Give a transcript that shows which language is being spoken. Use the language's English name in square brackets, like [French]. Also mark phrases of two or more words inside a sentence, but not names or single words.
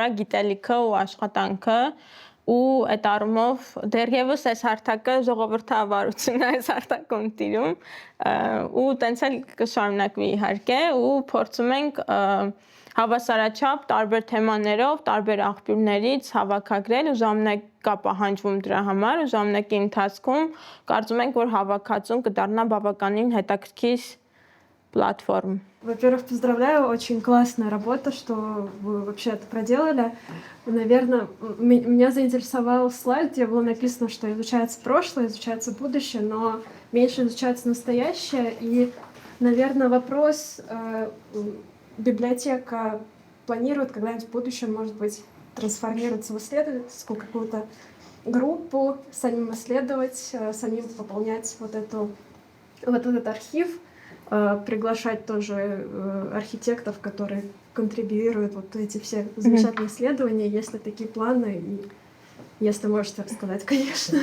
[Armenian] է գիտելիքը ու աշխատանքը ու այդ առումով դեռևս այս հարթակը ժողովրդավարություն է այս հարթակում տիրում ու տենց էլ կշարունակվի իհարկե ու փորձում ենք հավասարաչափ տարբեր թեմաներով, տարբեր աղբյուրներից հավաքագրել ու ժամանակ կա պահանջվում դրա համար ու ժամանակի ընթացքում կարծում ենք, որ հավաքածուն կդառնա բավականին հետաքրքիր платформ. [Russian] Во-первых, поздравляю, очень классная работа, что вы вообще это проделали. Наверное, меня заинтересовал слайд, где было написано, что изучается прошлое, изучается будущее, но меньше изучается настоящее. И, наверное, вопрос, библиотека планирует когда-нибудь в будущем, может быть, трансформироваться в исследовательскую какую-то группу, самим исследовать, самим пополнять вот этот архив, приглашать тоже архитекторов, которые контрибьюируют вот эти все замечательные исследования, если такие планы, и если можете рассказать, конечно.